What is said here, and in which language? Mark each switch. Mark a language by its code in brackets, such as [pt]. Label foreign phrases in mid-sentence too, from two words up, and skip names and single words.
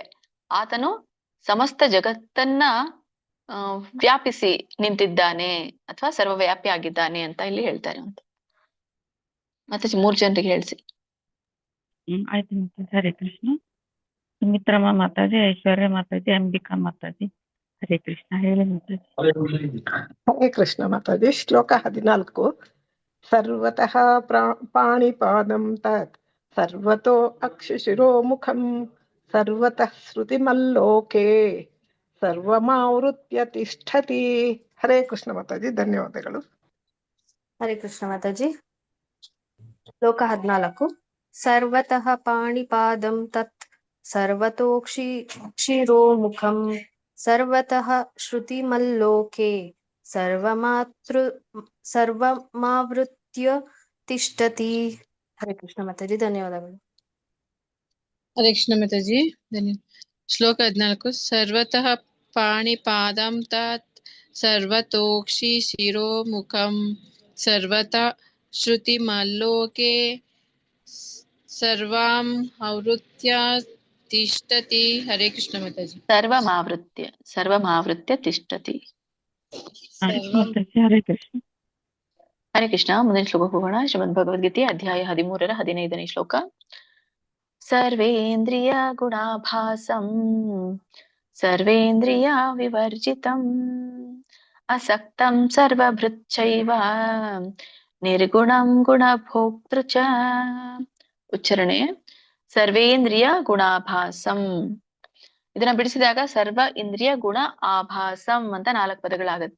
[kn] ಆತನು ಸಮಸ್ತ ಜಗತ್ತನ್ನ ವ್ಯಾಪಿಸಿ ನಿಂತಿದ್ದಾನೆ ಅಥವಾ ಸರ್ವವ್ಯಾಪಿ ಆಗಿದ್ದಾನೆ ಅಂತ ಇಲ್ಲಿ ಹೇಳ್ತಾರೆ. ಮತ್ತೆ 3 ಜನರಿಗೆ ಹೇಳಿಸಿ. ಆಯ್ತು ಮಾತಾಜಿ. ಹರೇ ಕೃಷ್ಣ. ಸುಮಿತ್ರಮ್ಮ ಮಾತಾಜಿ, ಐಶ್ವರ್ಯ ಮಾತಾಜಿ, ಅಂಬಿಕಾ ಮಾತಾಜಿ. ಹರೇ ಕೃಷ್ಣ. ಹೇಳಿ ಮಾತಾಜಿ. ಹರೇ ಕೃಷ್ಣ ಮಾತಾಜಿ. ಶ್ಲೋಕ 14. [sa] ಸರ್ವತಃ ಪಾಣಿಪಾದಂ ತತ್ ಸರ್ವತೋ ಅಕ್ಷಿಶಿರೋಮುಖಂ ಸರ್ವತಃ ಶ್ರುತಿಮಲ್ಲೋಕೆ ಸರ್ವಮಾವೃತ್ಯ ತಿಷ್ಠತಿ. [kn] ಹರೇ ಕೃಷ್ಣ ಮಾತಾಜಿ, ಧನ್ಯವಾದಗಳು. ಹರೇ ಕೃಷ್ಣ ಮಾತಾಜಿ. ಶ್ಲೋಕ 14. [sa] ಸರ್ವತಃ ಪಾಣಿಪಾದಂ ತತ್ ಸರ್ವತೋಕ್ಷಿರೋಮುಖಂ ಸರ್ವತಃ ಶ್ರುತಿಮಲ್ಲೋಕೆ ಸರ್ವಮಾವೃತ್ಯ ತಿಷ್ಠತಿ. [kn] ಹರೇ ಕೃಷ್ಣ ಮಾತಾಜಿ, ಧನ್ಯವಾದಗಳು. ಹರೇ ಕೃಷ್ಣ ಮಾತಾಜಿ, ಧನ್ಯವಾದ. ಶ್ಲೋಕ 14. [sa] ಸರ್ವತಃ ಪಾಣಿಪಾದಂ ತತ್ ಸರ್ವತೋಕ್ಷಿ ಶಿರೋಮುಖಂ ಸರ್ವತಃ ಶ್ರುತಿಮಲ್ಲೋಕೆ ಸರ್ವಾಂ ಆವೃತ್ಯ ತಿಷ್ಠತಿ. [kn] ಹರೇ ಕೃಷ್ಣ ಮಾತಾಜಿ. [sa] ಸರ್ವಮಾವೃತ್ಯ ತಿಷ್ಠತಿ. [kn] ಆಯ್ತು ಮಾತಾಜಿ, ಹರೇ ಕೃಷ್ಣ. ಹರೇ ಕೃಷ್ಣ. ಮುಂದಿನ ಶ್ಲೋಕಕ್ಕೆ ಹೋಗೋಣ. ಶ್ರೀಮದ್ ಭಗವದ್ಗೀತೆ ಅಧ್ಯಾಯ 13ರ 15ನೇ ಶ್ಲೋಕ. [sa] ಸರ್ವೇಂದ್ರಿಯ ಗುಣಾಭಾಸಂ ಸರ್ವೇಂದ್ರಿಯ ವಿವರ್ಜಿತಂ ಅಸಕ್ತಂ ಸರ್ವಭೃಚ್ಚೈವ ನಿರ್ಗುಣಂ ಗುಣಭೋಕ್ತೃ ಚ. ಉಚ್ಚಾರಣೆ: ಸರ್ವೇಂದ್ರಿಯ ಗುಣಾಭಾಸಂ. [kn] ಇದನ್ನ ಬಿಡಿಸಿದಾಗ [sa] ಸರ್ವ ಇಂದ್ರಿಯ ಗುಣ ಆಭಾಸಂ [kn] ಅಂತ 4 ಪದಗಳಾಗತ್ತೆ.